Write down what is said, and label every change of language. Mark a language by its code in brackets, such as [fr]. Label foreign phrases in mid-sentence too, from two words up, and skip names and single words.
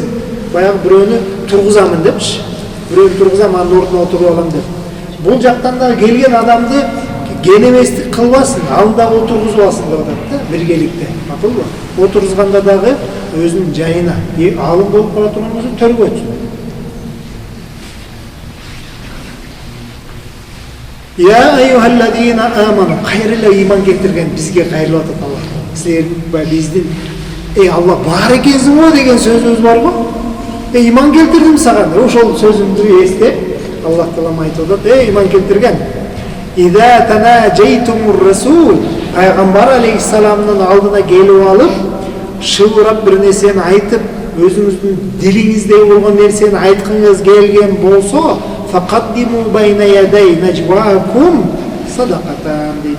[ky] Баягы бирөөнү тургузамын депчи. Бирөөнү тургузам, анын ордуна отуруп алам деп. Бул жактан да келген адамды кенеместик кылбасын, алдыга отургузуп алсын деп атат да, биргеликте. Макулбу? Отургузганда дагы өзүнүн жайына, алым болуп кала турган болсо төргө өтсүн. [ar] يا أيها الذين آمنوا, [ky] кайрылы иман келтирген бизге кайрылып атат Аллах. Силер биздин Алла бар экенсиң го деген сөзүбүз бар го. Иман келтирдим сага. Ошол сөзүмдү эстеп Аллах Таала айтып атат, иман келтирген. [ar] إذا ناجيتم الرسول, [ky] пайгамбар алейхиссаламдын алдына келип алып, шылырап бир нерсени айтып, өзүңүздүн дилиңизде болгон нерсени айткыңыз келген болсо, [ar] فقدموا بين يدي نجواكم صدقة [ky] дейт.